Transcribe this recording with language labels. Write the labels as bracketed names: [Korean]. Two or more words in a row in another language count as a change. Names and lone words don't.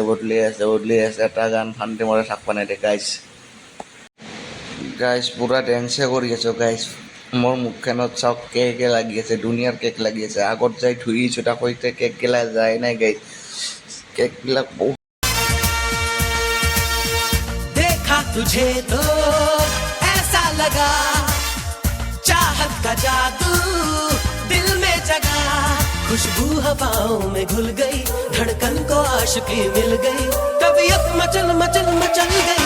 [Assamese] এটা গান শান্তি মতে থাকিব নেদে গাইজ। গাইজ পূৰা ডেন্সে কৰি আছোঁ গাইজ। মোৰ মুখখনত চাওক কেকে লাগি আছে, দুনিয়াৰ কেক লাগি আছে। আগত যাই ধুইছোঁ, তাকো এতিয়া কেকগিলা যায় নাই গাইজ। কেকবিলাক বহুত [Hindi] देखा तुझे तो ऐसा लगा, चाहत का जादू दिल में जगा, खुशबू हवाओं में घुल गई, धड़कन को आशिकी मिल गई, तबीयत मचल मचल मचल गई।